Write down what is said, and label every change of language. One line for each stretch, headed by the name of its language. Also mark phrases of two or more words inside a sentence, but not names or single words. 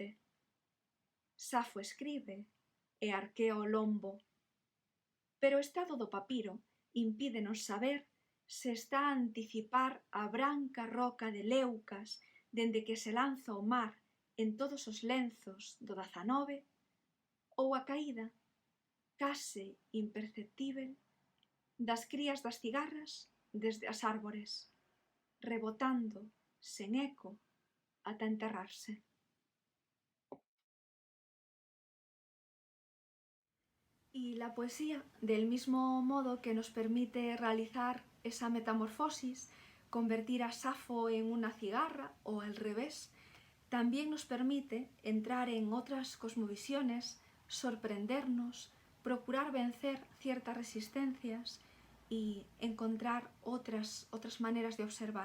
Galician: Safo escribe e arquea o lombo, pero o estado do papiro impídenos saber se está a anticipar a branca roca de Leucas dende que se lanza ao mar en todos os lenzos do 19 ou a caída, case imperceptível, das crías das cigarras desde as árbores, rebotando sen eco ata enterrarse.
Spanish: Y la poesía, del mismo modo que nos permite realizar esa metamorfosis, convertir a Safo en una cigarra o al revés, también nos permite entrar en otras cosmovisiones, sorprendernos, procurar vencer ciertas resistencias y encontrar otras maneras de observar.